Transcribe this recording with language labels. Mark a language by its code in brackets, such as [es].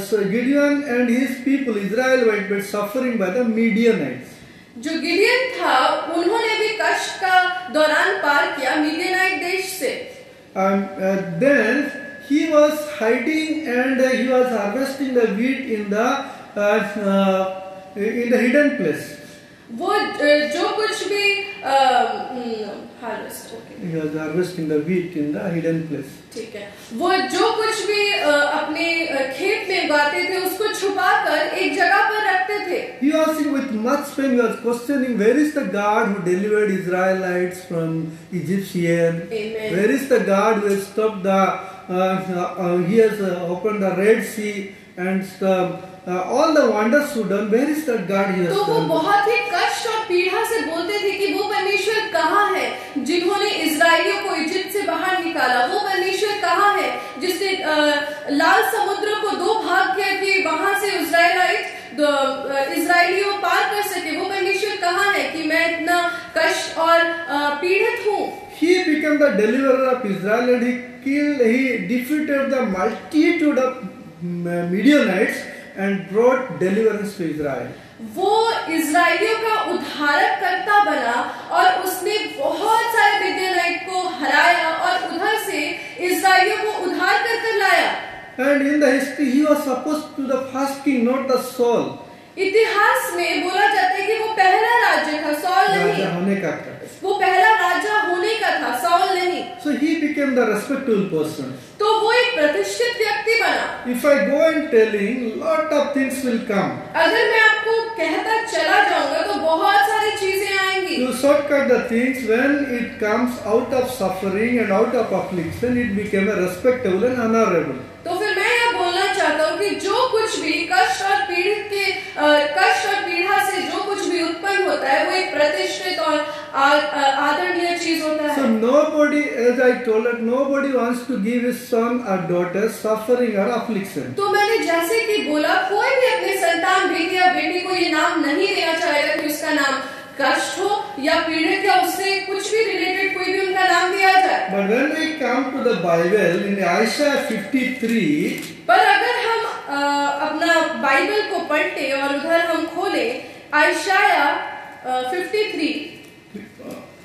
[en] Gideon and his people Israel were suffering by the Midianites. [hi] जो Gideon था उन्होंने भी कष्ट का दौरान पार किया मिडियानाइट देश से। [en] Then he was hiding and he was harvesting the wheat in the hidden place. [hi] वो जो कुछ भी [en] He was harvesting the wheat in the hidden place. [hi] ठीक है, वो जो कुछ भी अपने खेत में उगाते थे उसको छुपाकर एक जगह पर रखते थे। [en] He was with much pain. He was questioning, where is the God who delivered Israelites from Egyptian? Amen. Where is the God who has stopped the he has opened the Red Sea and all the wonders who done. Where is that God he has [hi] तो वो [en] done? [hi] बहुत ही कष्ट और पीड़ा से बोलते थे कि वो परमेश्वर कहाँ है जिन्होंने इजराइलियों को इजिप्ट से बाहर निकाला। वो परमेश्वर कहाँ है जिसने लाल समुद्र को दो भाग किया कि वहां से इजराइलियों पार कर सके। वो परमेश्वर कहाँ है कि मैं इतना कष्ट और पीड़ित हूँ। [en] He became the deliverer of Israel and he defeated the multitude of Midianites and brought deliverance to Israel. [hi] वो इजराइलियों का उद्धारक करता बना और उसने बहुत सारे मिडियानाइट को हराया और उधर से इजराइलियों को उद्धार कर लाया। [en] And in the history he was supposed to be the first king, not the Saul. [hi] इतिहास में बोला जाता है कि वो पहला राजा था, सॉल नहीं। राजा होने का था। वो पहला राजा होने का था, सॉल नहीं। [en] So he became the respectable person. [hi] तो वो एक प्रतिष्ठित व्यक्ति बना। [en] If I go and telling, lot of things will come. [hi] अगर मैं आपको कहता चला जाऊंगा तो बहुत सारी चीजें आएंगी। [en] To shortcut the things, when it comes out of suffering and out of affliction, it became a respectable and honorable. [hi] तो फिर मैं यह बोलना चाहता हूँ कि जो कुछ भी कष्ट और पीड़ा से जो कुछ भी उत्पन्न होता है वो एक प्रतिष्ठित और आदरणीय चीज होता है। [en] So nobody, as I told you, nobody wants to give his son or daughter suffering or affliction. [hi] तो मैंने जैसे कि बोला कोई भी अपने संतान बेटी या बेटी को ये नाम नहीं देना चाहेगा कि उसका नाम कष्ट हो या पीड़ित या उससे कुछ भी रिलेटेड कोई भी उनका नाम दिया जाए। [en] But when we come to the Bible in Isaiah 53, [hi] पर अगर हम अपना बाइबल को पढ़ते और उधर हम खोले आयशाया 53